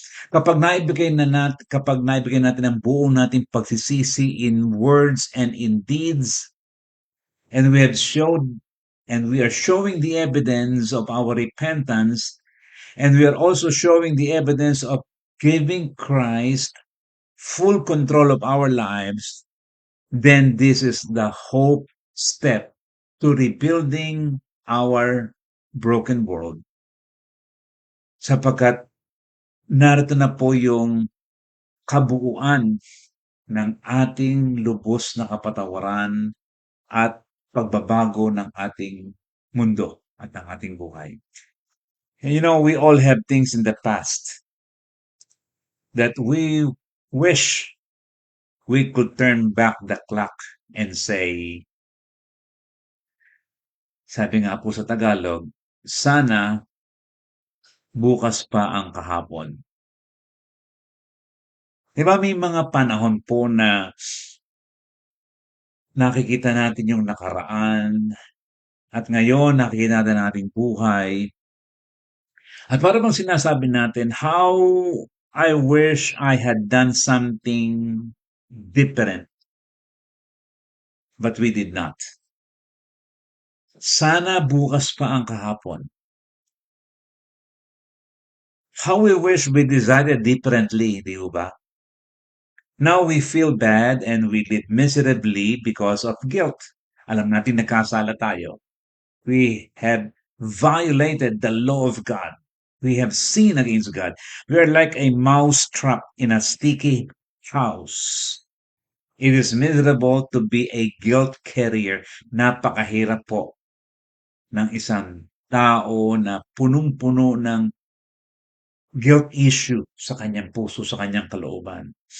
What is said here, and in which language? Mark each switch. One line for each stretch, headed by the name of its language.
Filipino: Kapag naibigay natin ang buong nating pagsisisi
English: in words and in deeds, and we are showing the evidence of our repentance, and we are also showing the evidence of giving Christ full control of our lives, then this is the hope step to rebuilding our broken world.
Filipino: Sapagkat narito na po yung kabuuan ng ating lubos na kapatawaran at pagbabago ng ating mundo at ng ating buhay.
English: And we all have things in the past that we wish we could turn back the clock and say,
Filipino: sabi nga po sa Tagalog, sana bukas pa ang kahapon. Diba may mga panahon po na nakikita natin yung nakaraan at ngayon nakikita natin ang ating buhay. At para bang sinasabi natin,
English: how I wish I had done something different, but we did not.
Filipino: Sana bukas pa ang kahapon.
English: How we wish we decided differently,
Filipino: di ba?
English: Now we feel bad and we live miserably because of guilt.
Filipino: Alam natin nagkasala tayo.
English: We have violated the law of God. We have sinned against God. We are like a mouse trap in a sticky house. It is miserable to be a guilt carrier.
Filipino: Napakahirap po ng isang tao na punong-puno ng guilt issue sa kanyang puso, sa kanyang kalooban.